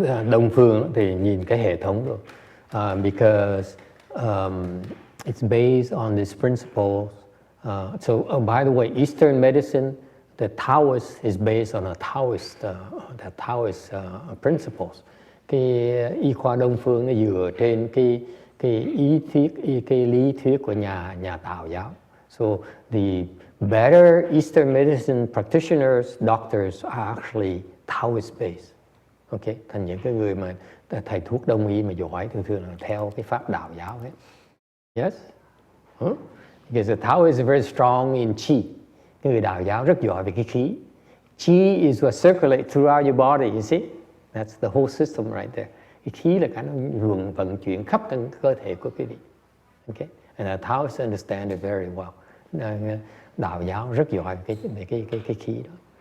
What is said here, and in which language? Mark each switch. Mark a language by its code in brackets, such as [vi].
[vi] Đông phương thì nhìn cái hệ thống rồi. [en] Because it's based on these principles. By the way, Eastern medicine, the Taoist is based on the Taoist principles. [vi] Cái y khoa Đông phương nó dựa trên cái lý thuyết của nhà Tào giáo. [en] So the better Eastern medicine practitioners, doctors are actually Taoist based. [vi] Okay, thành những cái người mà thầy thuốc Đông y mà giỏi thường là theo cái pháp đạo giáo hết. [en] Yes? Because the Tao is very strong in chi. [vi] Cái người đạo giáo rất giỏi về cái khí. [en] Chi is what circulates throughout your body, you see? That's the whole system right there. [vi] Cái khí là cái nó vận chuyển khắp trong cơ thể của quý vị. [en] Okay? And the Taoists understand it very well. [vi] Đạo giáo rất giỏi về cái khí đó.